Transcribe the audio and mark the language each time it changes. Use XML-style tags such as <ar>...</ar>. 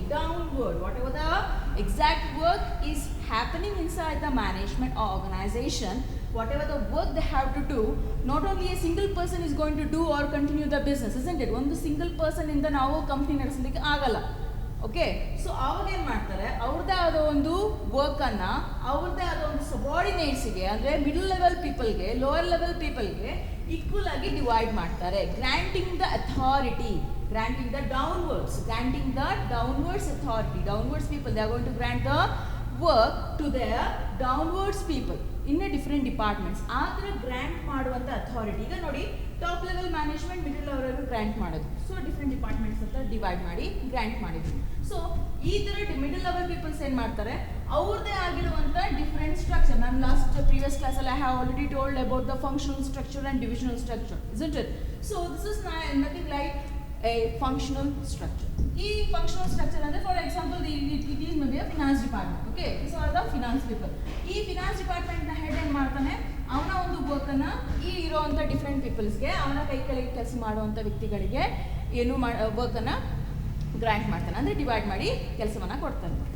<en>Downward, whatever the exact work is happening inside the management or organization, whatever the work they have to do, not only a single person is going to do or continue the business, isn't it?</en> <kn>ಒಂದು single person ಇಂದ ನಾವು company ನಡೆಸಲಿಕ್ಕೆ ಆಗಲ್ಲ. Okay, so ಅವಾಗ ಏನು ಮಾಡ್ತಾರೆ, ಅವ್ರದ್ದೇ ಆದ ಒಂದು ವರ್ಕನ್ನು ಅವ್ರದ್ದೇ ಆದ ಒಂದು ಸಬಾರ್ಡಿನೇಟ್ಸ್ಗೆ ಅಂದರೆ middle level ಪೀಪಲ್ಗೆ, lower level ಪೀಪಲ್ಗೆ equal ಆಗಿ ಡಿವೈಡ್ ಮಾಡ್ತಾರೆ.</kn> <en>Granting the authority, granting the downwards, granting the downwards authority. Downwards people they are going to grant the work to their downwards people in a different departments.</en> <kn>ಆ ಥರ grant ಮಾಡುವಂಥ authority. ಈಗ ನೋಡಿ, top level management middle level grant ಮಾಡೋದು. So different departments ಅಂತ divide ಮಾಡಿ grant ಮಾಡಿದ್ರು. So ಈ ಥರ ಮಿಡಲ್ ಲೆವೆಲ್ ಪೀಪಲ್ಸ್ ಏನು ಮಾಡ್ತಾರೆ, ಅವ್ರದ್ದೇ ಆಗಿರುವಂಥ ಡಿಫ್ರೆಂಟ್ ಸ್ಟ್ರಕ್ಚರ್. ನಾನು ಲಾಸ್ಟ್ ಪ್ರೀವಿಯಸ್ ಕ್ಲಾಸಲ್ಲಿ</kn> <en>I have already told about the functional structure and divisional structure, isn't it? So this is nothing like a functional structure.</en> <kn>ಈ ಫಂಕ್ಷನಲ್ ಸ್ಟ್ರಕ್ಚರ್ ಅಂದರೆ</kn> <en>For example it is may be a finance department.</en> <kn>Okay,</kn> <en>So are the finance people.</en> <kn>ಈ finance ಡಿಪಾರ್ಟ್ಮೆಂಟ್ನ head ಏನು ಮಾಡ್ತಾನೆ, ಅವನ ಒಂದು ವರ್ಕನ್ನು ಈ ಇರೋವಂಥ ಡಿಫ್ರೆಂಟ್ ಪೀಪಲ್ಸ್ಗೆ, ಅವನ ಕೈ ಕೆಳಗೆ ಕೆಲಸ ಮಾಡುವಂಥ ವ್ಯಕ್ತಿಗಳಿಗೆ ಏನು ವರ್ಕನ್ನು ಗ್ರ್ಯಾಂಟ್ ಮಾಡ್ತಾನೆ, ಅಂದರೆ ಡಿವೈಡ್ ಮಾಡಿ ಕೆಲಸವನ್ನು ಕೊಡ್ತಾನೆ.</kn>